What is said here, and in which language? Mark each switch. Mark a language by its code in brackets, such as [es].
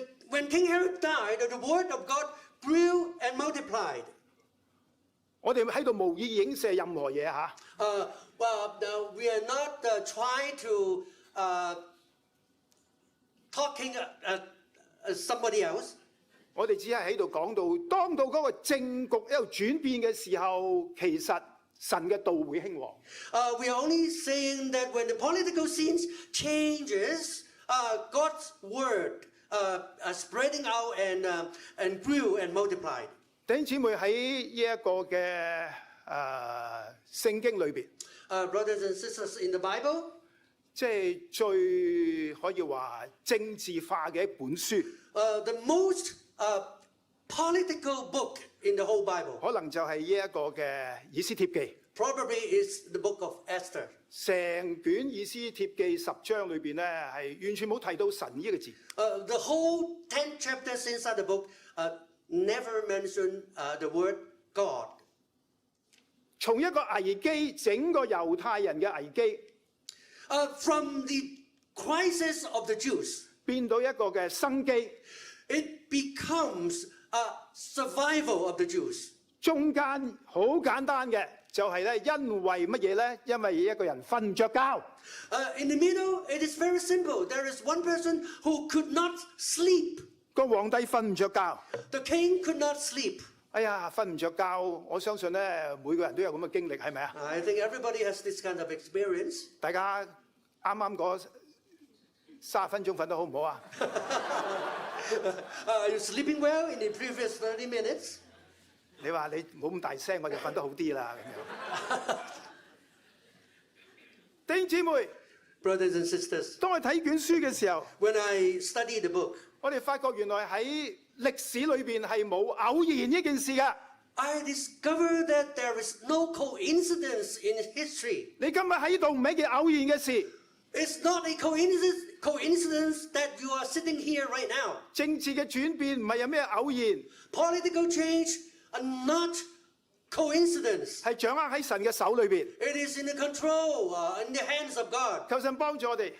[en] When King Herod died, the word of God grew and multiplied. [yue] 我哋喺度無意影射任何嘢嚇。 [en] We are not trying to talking somebody else. [yue] 我哋只係喺度講到，當到嗰個政局一路轉變嘅時候，其實神嘅道會興旺。 [en] We are only saying that when the political scene changes, God's word spreading out and grew and multiplied. [yue] 弟兄姊妹喺呢一個嘅聖經裏邊， [en] Brothers and sisters in the Bible, [yue] 即係最可以話政治化嘅一本書， [en] the most political book in the whole Bible [yue] 可能就係呢一個嘅以斯帖記。 [en] probably is the book of Esther. [yue] 成卷以斯帖記10章裏邊咧，係完全冇提到神呢一個字。 [en] The whole 10 chapters inside the book never mention the word God. [yue] 從一個危機，整個猶太人嘅危機， [en] From the crisis of the Jews, [yue] 變到一個嘅生機。 [en] it becomes a survival of the Jews. [yue] 中間好簡單嘅，就係咧，因為乜嘢咧？因為一個人瞓唔着覺。 [en] In the middle, it is very simple. There is one person who could not sleep. [yue] 個皇帝瞓唔着覺。 [en] The king could not sleep. [yue] 哎呀，瞓唔着覺，我相信咧，每個人都有咁嘅經歷，係咪啊？ [en] I think everybody has this kind of experience. [yue] 大家啱啱嗰30分鐘瞓得好唔好啊？ [en] Are you sleeping well in the previous 30 minutes? [yue] 你話你唔好咁大聲，我就瞓得好啲啦咁樣。弟兄姊妹， [en] Brothers and sisters, [yue] 當我睇卷書嘅時候， [en] when I study the book, [yue] 我哋發覺原來喺歷史裏邊係冇偶然呢件事㗎。 [en] I discovered that there is no coincidence in history. [yue] 你今日喺度唔係一件偶然嘅事。 [en] It's not a coincidence that you are sitting here right now. [yue] 政治嘅轉變唔係有咩偶然， [en] Political change are not coincidence. [yue] 係掌握喺神嘅手裏邊。 [en] It is in the control, in the hands of God. [yue] 求神幫助我哋，